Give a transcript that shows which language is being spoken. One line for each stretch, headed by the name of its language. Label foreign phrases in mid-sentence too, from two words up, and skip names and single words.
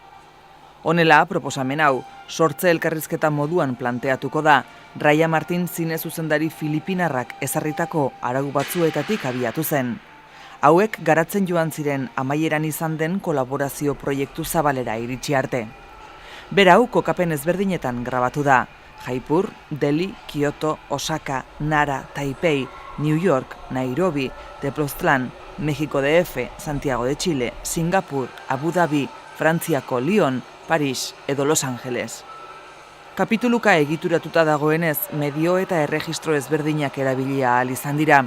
Basque: Honela, proposamen hau, sortze elkarrizketa moduan planteatuko da, Raya Martin zine zuzendari filipinarrak ezarritako arau batzuetatik abiatu zen. Hauek garatzen joan ziren amaieran izan den kolaborazio proiektu zabalera iritsi arte. Berau kokapen ezberdinetan grabatu da. Jaipur, Delhi, Kyoto, Osaka, Nara, Taipei, New York, Nairobi, Tepoztlán, Mexiko DF, Santiago de Chile, Singapur, Abu Dhabi, Frantziako Lyon, Paris edo Los Angeles. Kapituluka egituratuta dagoenez, medio eta erregistro ezberdinak erabilia ahal izan dira.